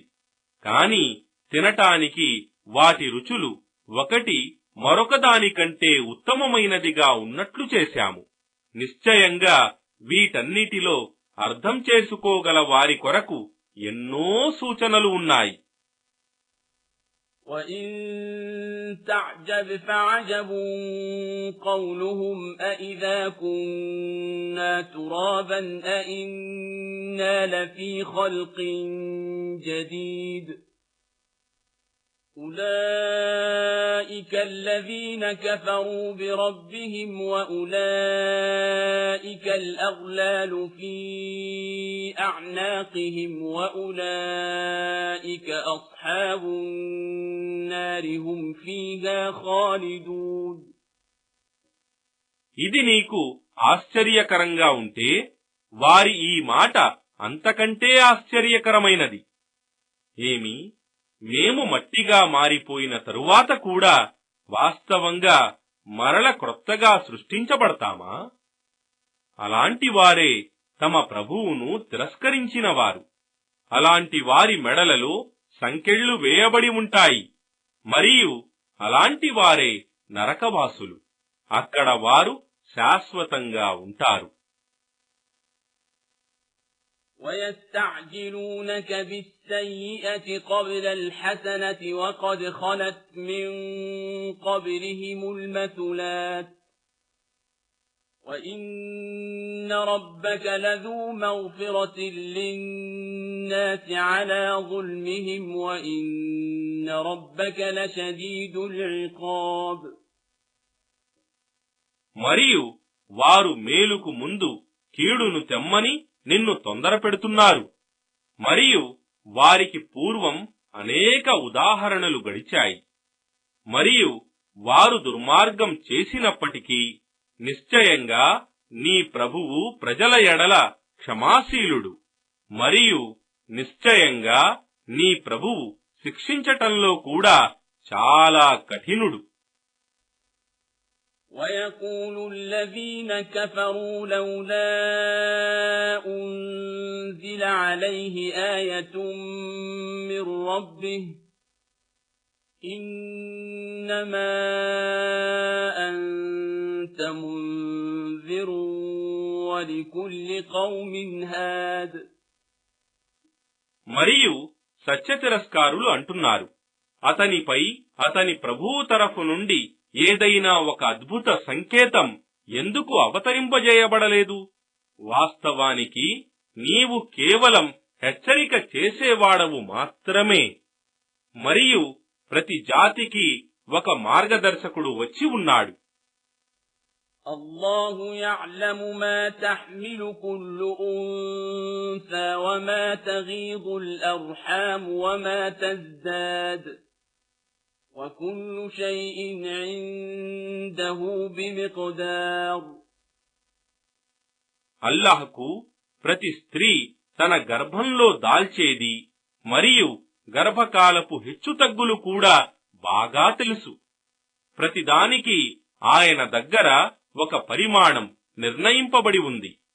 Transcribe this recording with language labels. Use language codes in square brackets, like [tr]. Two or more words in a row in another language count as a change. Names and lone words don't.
[te] కాని తినటానికి వాటి రుచులు ఒకటి మరొకదానికంటే ఉత్తమమైనదిగా ఉన్నట్లు చేశాము. నిశ్చయంగా వీటన్నిటిలో అర్థం చేసుకోగల వారి కొరకు ఎన్నో సూచనలు ఉన్నాయి. [ar] وَإِن تَعْجَبْ فَعَجَبٌ قَوْلُهُمْ أَإِذَا كُنَّا تُرَابًا أَإِنَّا لَفِي خَلْقٍ جَدِيدٍ أُولَئِكَ الَّذِينَ كَفَرُوا بِرَبِّهِمْ وَأُولَئِكَ الْأَغْلَالُ فِي أَعْنَاقِهِمْ وَأُولَئِكَ أَصْحَابُ النَّارِ هُمْ فِيهَا خَالِدُونَ. [te] ఇది నీకు ఆశ్చర్యకరంగా ఉంటే వారి ఈ మాట అంతకంటే ఆశ్చర్యకరమైనది. ఏమి, మేము మట్టిగా మారిపోయిన తరువాత కూడా వాస్తవంగా మరల క్రొత్తగా సృష్టించబడతామా? అలాంటి వారే తమ ప్రభువును తిరస్కరించినవారు. అలాంటి వారి మెడలలో సంకెళ్లు వేయబడి ఉంటాయి. మరియు అలాంటి వారే నరకవాసులు. అక్కడ వారు శాశ్వతంగా ఉంటారు. [ar] وَيَسْتَعْجِلُونَكَ بِالسَّيِّئَةِ قَبْلَ الْحَسَنَةِ وَقَدْ خَلَتْ مِن قَبْلِهِمُ الْمَثُلَاتُ وَإِنَّ رَبَّكَ لَذُو مَغْفِرَةٍ لِّلنَّاسِ عَلَى ظُلْمِهِمْ وَإِنَّ رَبَّكَ لَشَدِيدُ الْعِقَابِ. [te] మరియు వారు మేలుకు ముందు కీడును తెమ్మని నిన్ను తొందర పెడుతున్నారు. మరియు వారికి పూర్వం అనేక ఉదాహరణలు గడిచాయి. మరియు వారు దుర్మార్గం చేసినప్పటికీ నిశ్చయంగా నీ ప్రభువు ప్రజల ఎడల క్షమాశీలుడు. మరియు నిశ్చయంగా నీ ప్రభువు శిక్షించటంలో కూడా చాలా కఠినుడు. [ar] وَيَقُولُ الَّذِينَ كَفَرُوا لَوْلَا أُنزِلَ عَلَيْهِ آيَةٌ مِّن رَّبِّهِ إِنَّمَا أَنتَ مُنذِرٌ وَلِكُلِّ قَوْمٍ هَادٍ. [te] మరియు సత్యతిరస్కారులు అంటున్నారు, అతనిపై అతని ప్రభువు తరఫు నుండి ఏదైనా ఒక అద్భుత సంకేతం ఎందుకు అవతరింపజేయబడలేదు? వాస్తవానికి నీవు కేవలం హెచ్చరిక చేసేవాడవు మాత్రమే. మరియు ప్రతి జాతికి ఒక మార్గదర్శకుడు వచ్చి ఉన్నాడు. [ar] الله يعلم ما تحمل كل أنثى وما تغيض الأرحام وما تزداد وكل شيء عنده بمقدار. [te] అల్లాహ్కు ప్రతి స్త్రీ తన గర్భంలో దాల్చేది మరియు గర్భకాలపు హెచ్చుతగ్గులు కూడా బాగా తెలుసు. ప్రతిదానికి ఆయన దగ్గర ఒక పరిమాణం నిర్ణయింపబడి ఉంది.